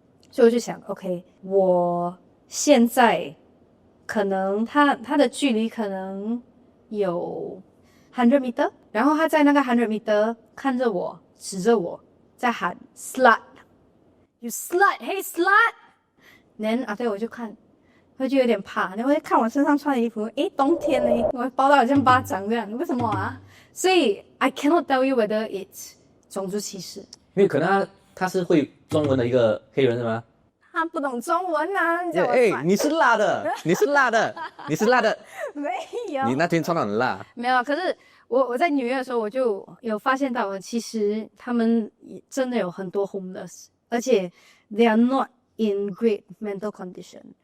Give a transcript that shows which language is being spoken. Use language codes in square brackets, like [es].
[zh] 所以我就想 ，OK， 我现在可能他的距离可能有100 meter， 然后他在那个100 meter 看着我，指着我，在喊 [en] slut，you slut，hey slut。then after [zh] 我就看。我就有点怕，然后就看我身上穿的衣服，诶，冬天呢，我包到好像巴掌这样，为什么啊？所以 [en] I cannot tell you whether it's [zh] 种族歧视。因为可能他是会中文的一个黑人是吗？他不懂中文啊，你叫我你是辣的，你是辣的，你是辣的，没有，你那天穿得很辣。没有。可是我在纽约的时候，我就有发现到，其实他们真的有很多 homeless， 而且 [en] they are not in great mental condition。